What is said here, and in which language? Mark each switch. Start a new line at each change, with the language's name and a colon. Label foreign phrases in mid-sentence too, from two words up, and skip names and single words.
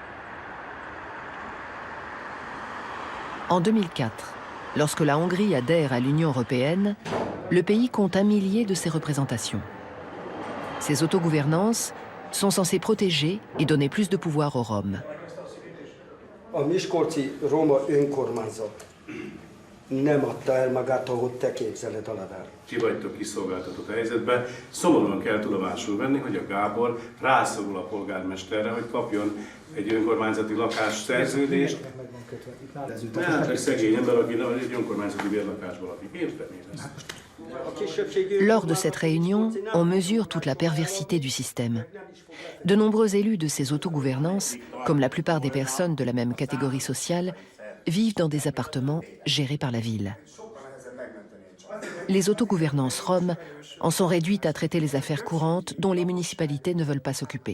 French: En 2004, lorsque la Hongrie adhère à l'Union européenne, le pays compte 1 millier de ses représentations. Ces autogouvernances sont censées protéger et donner plus de pouvoir aux Roms.
Hungarian: A miskolci roma önkormányzat nem adta el magát, ahogy te képzeled, Aladár. Ti vagytok kiszolgáltatott helyzetben. Szomorúan kell tudomásul venni, hogy a Gábor rászorul a polgármesterre, hogy kapjon egy önkormányzati lakásszerződést. Hát egy szegény ember, aki egy önkormányzati bérlakásban lakik. Érteni ezt.
French: Lors de cette réunion, on mesure toute la perversité du système. De nombreux élus de ces autogouvernances, comme la plupart des personnes de la même catégorie sociale, vivent dans des appartements gérés par la ville. Les autogouvernances roms en sont réduites à traiter les affaires courantes dont les municipalités ne veulent pas s'occuper.